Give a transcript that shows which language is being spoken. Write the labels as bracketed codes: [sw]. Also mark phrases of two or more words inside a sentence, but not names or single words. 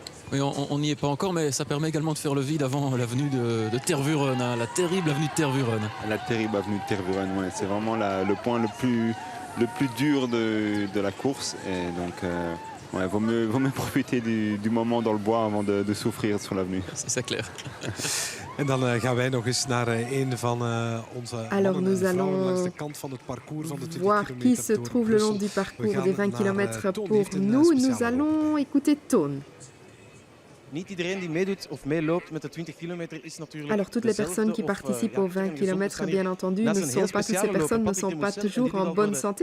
[fr] Oui, on n'y est pas encore, mais ça permet également de faire le vide avant l'avenue de Tervuren, hein, la terrible avenue de Tervuren. La terrible avenue de Tervuren, ouais, c'est vraiment le point le plus dur de la course. Et donc, ouais, vaut mieux profiter du moment dans le bois avant de souffrir sur l'avenue. C'est clair. [nl] En dan gaan wij nog eens naar een van onze mannen en vrouwen langs de kant van het parcours van de 20 [fr] voir qui se trouve le long du parcours des 20 km pour nous. Nous allons écouter Toon. Alors toutes les personnes qui participent aux 20 km, bien entendu, toutes ces personnes ne sont pas toujours en bonne santé.